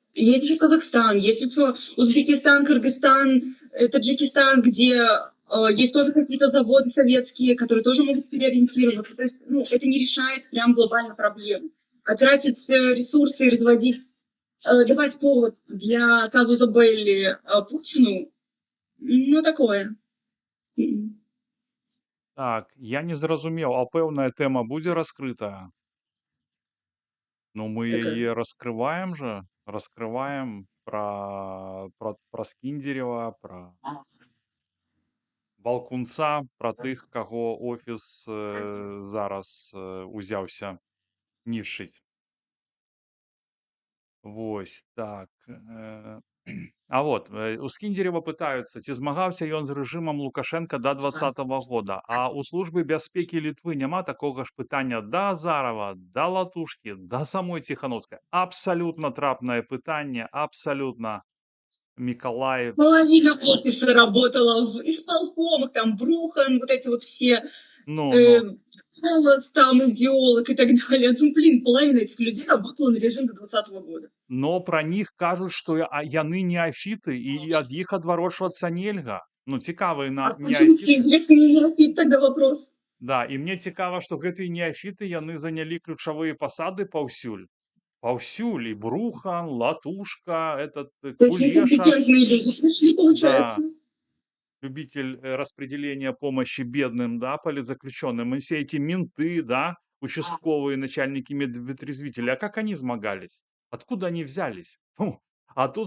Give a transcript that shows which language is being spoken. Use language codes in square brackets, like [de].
[ru] Есть же Казахстан, есть еще Узбекистан, Кыргызстан, Таджикистан, где есть тоже какие-то заводы советские, которые тоже могут переориентироваться. То есть, ну, это не решает прям глобально проблему. А тратить ресурсы и разводить, давать повод для казуса Белли Путину, ну, такое. М. [be] так, я не зразумеў, а пэўная тэма будзе раскрытая? Ну, мы Такая. яе раскрываем же, раскрываем пра Скіндзерева, пра Балкунца, пра тых, каго офіс зараз узяўся нішчыць. Вось так. А вот у Скіндзерева пытаюцца, ці змагаўся ён з рэжымам Лукашенка да 2020 года. А у службы бяспекі Літвы няма такога ж пытання да Азарова, да Латушкі, да самой Ціхановскай. Абсалютна трапнае пытанне, абсалютна. [ru] Миколаев. Половина офиса работала в исполкомах, там Брухан, вот эти вот все, Ну. Голос там, идеолог и так далее. Ну, блин, половина этих людей работала на режим до 2020 года. [be] Но пра них кажуць, што яны неафіты, і ад іх адварочвацца нельга. Ну, цікавы [ru] А почему [be] неафіты. [ru] интересно, не неофит тогда вопрос? [be] Да, і мне цікава, што гэтыя неафіты, яны занялі ключавыя пасады паўсюль. Паўсюль. І Брухан, Латушка, этот [ru] То есть Кулеша. некомпетентные люди пришли, Да. получается. Любитель распределения помощи бедным, да, политзаключенным. И все эти менты, да, участковые начальники медвытрезвителей. А как они змагались? Откуда они взялись? Фу. А тут